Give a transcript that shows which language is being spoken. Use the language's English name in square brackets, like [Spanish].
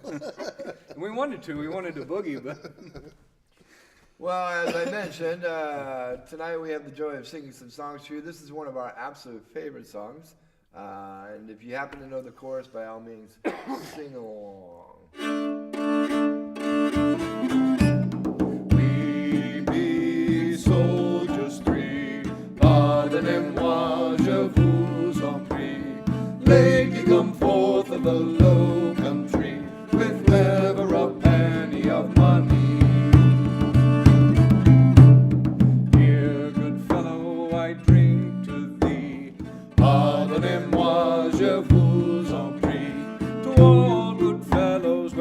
[English] And we wanted to boogie, but Well, as I mentioned, tonight we have the joy of singing some songs for you. This is one of our absolute favorite songs. And if you happen to know the chorus, by all means, sing along. We be soldiers three, [French] pardonnez-moi, je vous en prie. [English] Lady, come forth of the low country, with never a penny of money. Here, good fellow, I drink to thee. [French] Pardonnez-moi, je vous en prie. [English] To all good fellows